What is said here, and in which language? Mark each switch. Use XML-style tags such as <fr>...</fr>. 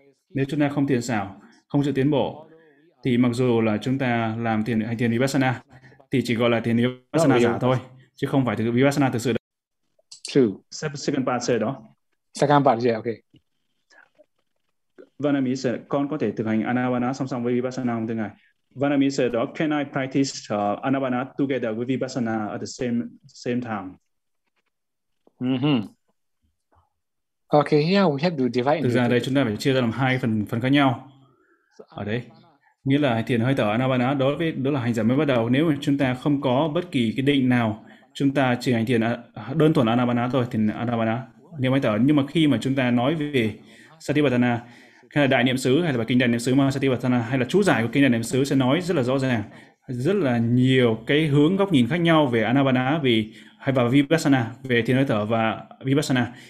<vi>Nếu chúng ta không thiện xảo, không sự tiến bộ, thì mặc dù là chúng ta làm thiền hành thiền Vipassana, thì chỉ gọi là thiền Vipassana giả thôi, chứ không phải thực Vipassana thực sự đâu.</vi> <en>True. Second part said đó. Second part, yeah, okay.</en> <vi>Vanami said, con có thể thực hành Anapana song song với Vipassana không thưa ngài?</vi> <en>Vanami said, can I practice Anapana together with Vipassana at the same time? Mm-hmm. Okay, here we have to divide.</en> <vi>Thực ra đây chúng ta phải chia ra làm hai phần khác nhau. Ở đây. Nghĩa là thiền hơi thở Anapana đó là hành giả mới bắt đầu. Nếu mà chúng ta không có bất kỳ cái định nào, chúng ta chỉ hành thiền đơn thuần Anapana thôi, thiền Anapana, niệm hơi thở. Nhưng mà khi mà chúng ta nói về Satipatthana, hay là đại niệm xứ, hay là kinh đại niệm xứ mà Satipatthana, hay là chú giải của kinh đại niệm xứ sẽ nói rất là rõ ràng, rất là nhiều cái hướng góc nhìn khác nhau về Anapana hay vào Vipassana, về thiền hơi thở và Vipassana.</vi>